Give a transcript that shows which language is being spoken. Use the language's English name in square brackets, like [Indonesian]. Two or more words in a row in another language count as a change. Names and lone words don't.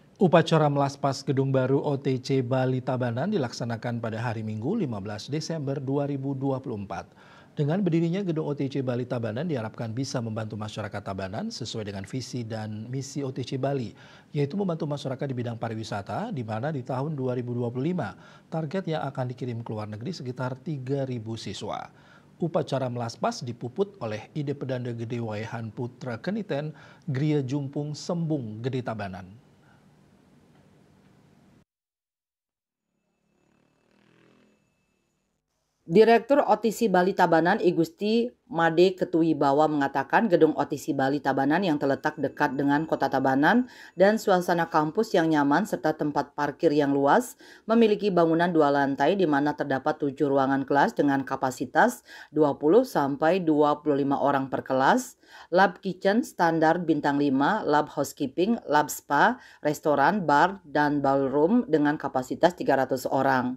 [Indonesian] Upacara melaspas gedung baru OTC Bali Tabanan dilaksanakan pada hari Minggu 15 Desember 2024. Dengan berdirinya gedung OTC Bali Tabanan diharapkan bisa membantu masyarakat Tabanan sesuai dengan visi dan misi OTC Bali, yaitu membantu masyarakat di bidang pariwisata, di mana di tahun 2025 target yang akan dikirim ke luar negeri sekitar 3.000 siswa. Upacara melaspas dipuput oleh Ide Pedanda Gede Wayahan Putra Keniten, Gria Jumpung Sembung Gede Tabanan. Direktur OTC Bali Tabanan I Gusti Made Ketuwibawa mengatakan gedung OTC Bali Tabanan yang terletak dekat dengan kota Tabanan dan suasana kampus yang nyaman serta tempat parkir yang luas memiliki bangunan 2 lantai di mana terdapat 7 ruangan kelas dengan kapasitas 20 sampai 25 orang per kelas, lab kitchen standar bintang 5, lab housekeeping, lab spa, restoran, bar, dan ballroom dengan kapasitas 300 orang.